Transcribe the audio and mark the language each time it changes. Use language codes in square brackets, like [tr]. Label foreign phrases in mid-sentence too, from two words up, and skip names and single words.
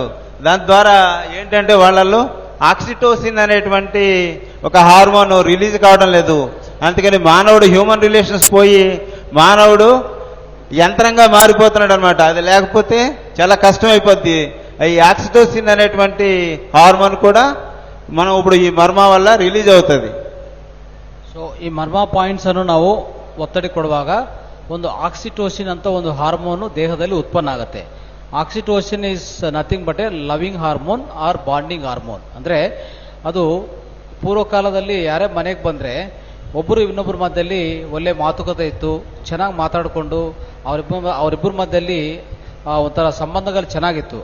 [te] దాని ద్వారా ఏంటంటే వాళ్ళల్లో ఆక్సిటోసిన్ అనేటువంటి ఒక హార్మోన్ రిలీజ్ కావడం లేదు. అందుకని మానవుడు [en] human relations [te] పోయి మానవుడు యంత్రంగా మారిపోతున్నాడు అనమాట. అది లేకపోతే చాలా కష్టం అయిపోద్ది. ఈ ఆక్సిటోసిన్ అనేటువంటి హార్మోన్ కూడా మనం ఇప్పుడు ఈ ಮರ್ಮ వల్ల ರಿಲೀಸ್ అవుతుంది. [kn] ಸೊ ಈ ಮರ್ಮ ಪಾಯಿಂಟ್ಸ್ ಅನ್ನು ನಾವು ಒತ್ತಡ ಕೊಡುವಾಗ ಒಂದು ಆಕ್ಸಿಟೋಸಿನ್ ಅಂತ ಒಂದು ಹಾರ್ಮೋನ್ ದೇಹದಲ್ಲಿ ಉತ್ಪನ್ನ ಆಗುತ್ತೆ. [en] oxytocin is nothing but a loving hormone or bonding hormone. [kn] ಅಂದ್ರೆ ಅದು ಪೂರ್ವಕಾಲದಲ್ಲಿ ಯಾರೇ ಮನೆಗೆ ಬಂದ್ರೆ ಒಬ್ಬರು ಇನ್ನೊಬ್ಬರ ಮಧ್ಯದಲ್ಲಿ ಒಳ್ಳೆ ಮಾತುಕತೆ ಇತ್ತು, ಚೆನ್ನಾಗಿ ಮಾತಾಡಿಕೊಂಡು ಅವರಿಬ್ಬರ ಮಧ್ಯದಲ್ಲಿ ಒಂಥರ ಸಂಬಂಧಗಳು ಚೆನ್ನಾಗಿತ್ತು.